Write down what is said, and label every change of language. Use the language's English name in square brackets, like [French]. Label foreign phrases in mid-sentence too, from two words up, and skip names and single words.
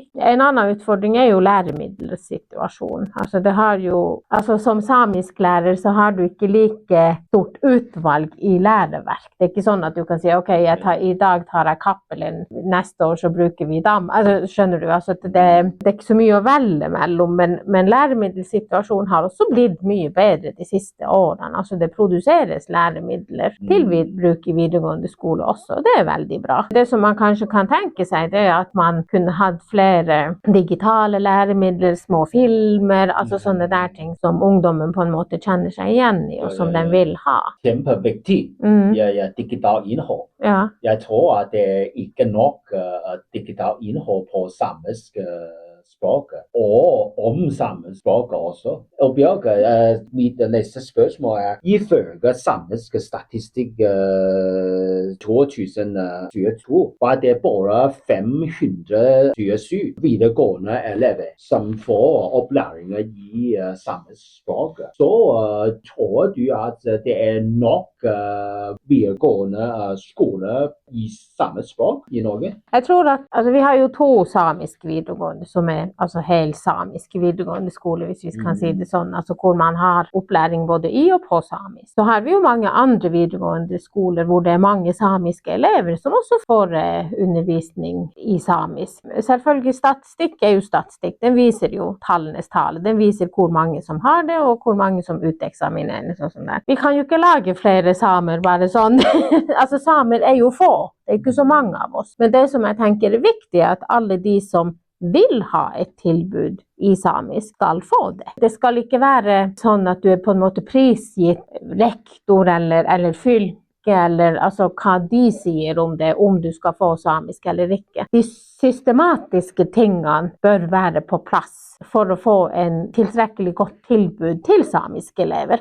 [Swedish] En annan utfordring är ju lärmedelssituation. Alltså det har ju, alltså som samisklärare så har du inte lika stort utvalg i läroverk. Det är inte så att du kan säga okej, idag tar jag kappelen, nästa år så brukar vi damm. Alltså [Norwegian] skönner du, [Swedish] alltså det är inte så mycket att välja mellan, men läromedelssituation har också blivit mycket bättre de sista åren. Alltså det produceras läromedel till bruk i videregående skola också. Det är väldigt bra. Det som man kanske kan tänka sig det är att man kunde ha flera digitala läromedel, små filmer, alltså sådana där ting som ungdomen [Norwegian] på en måte [Swedish] känner sig igen i och som den vill ha. [Norwegian] Kjempeviktig. Digital innhold. Ja. Jeg tror at det ikke nok digital innhold på samisk språk og om samisk språk også. Og Bjørge, mitt neste spørsmål ifølge samisk statistikk 2022 var det bare 527 videregående elever som får opplæring i samisk språk. Så tror du at det nok videregående skole i samisk språk i Norge? [Swedish] Jag tror att alltså, vi har ju 2 samiska videregående som är alltså helt samiska videregående skolor, hvis vi kan säga det sånn, alltså hvor man har uppläring både i och på samisk. Så har vi ju många andra videregående skolor hvor det är många samiska elever som också får undervisning i samisk. Selvfølgelig statistik är ju statistik, den visar ju [Norwegian] tallenes tal, [Swedish] den visar hvor många som har det och hvor många som utexamineras och sånt där. Vi kan ju inte [Norwegian] lage flere [Swedish] samer bara sån. Alltså samer är ju få, det är inte så många av oss. Men det som jag tänker är viktigt är att alla de som vill ha ett tillbud i samisk skal få det. [Norwegian] Det skal ikke være sånn at du på en måte prisgitt rektor eller fylke, eller altså hva de sier om det, om du skal få samisk eller ikke. De systematiske tingene bør være på plass for å få en tilstrekkelig godt tilbud til samiske elever.